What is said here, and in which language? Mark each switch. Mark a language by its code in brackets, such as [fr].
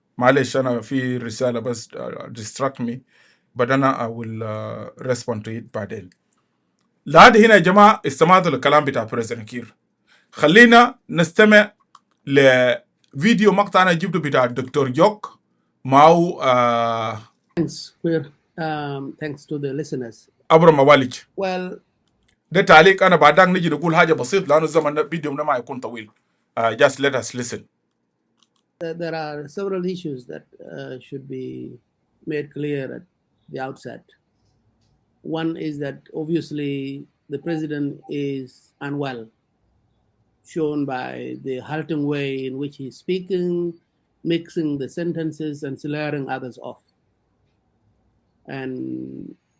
[ar] معلش انا في رساله بس [en] distract me but [ar] انا [en] I will respond to it [ar] بعدين. لحد هنا يا جماعه استمعتوا للكلام بتاع بريزيدنت كير. خلينا نستمع لفيديو مقطع انا جبته بتاع الدكتور جوك معه [en] thanks to the listeners. [ar] ابرم موالج. [en] Well, [ar] ده تعليق انا بعدك نجي نقول حاجه بسيط لانه الزمن الفيديو ما يكون طويل. [en] Just let us listen. There are several issues that should be made clear at the outset. One is that obviously the president is unwell, shown by the halting way in which he's speaking, mixing the sentences and slurring others off. And